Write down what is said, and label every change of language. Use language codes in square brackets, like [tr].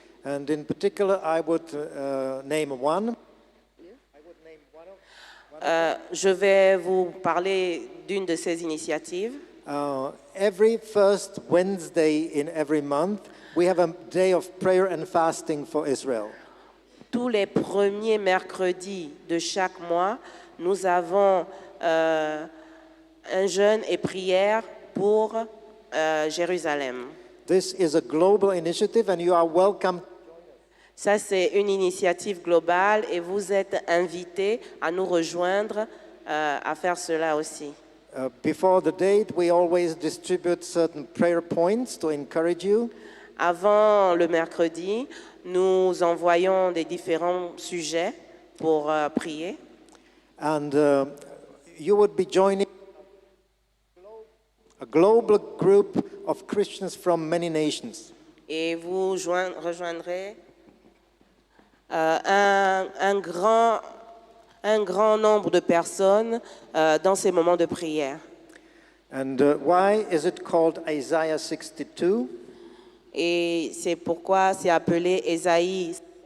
[en] And in particular, I would name one. [fr] Je vais vous parler d'une de ces initiatives. [en] Every first Wednesday in every month, we have a day of prayer and fasting for Israel. [fr] Tous les premiers mercredis de chaque mois, nous avons un jeûne et prière pour Jérusalem. [en] This is a global initiative and you are welcome. [fr] Ça, c'est une initiative globale et vous êtes invités à nous rejoindre à faire cela aussi. [en] Before the date, we always distribute certain prayer points to encourage you. [fr] Avant le mercredi, nous envoyons des différents sujets pour prier. [en] And you would be joining a global group of Christians from many nations. [fr] Et vous rejoindrez un grand nombre de personnes dans ces moments de prière. [en] And why is it called Isaiah 62? [fr] Et c'est pourquoi c'est appelé Ésaïe 52.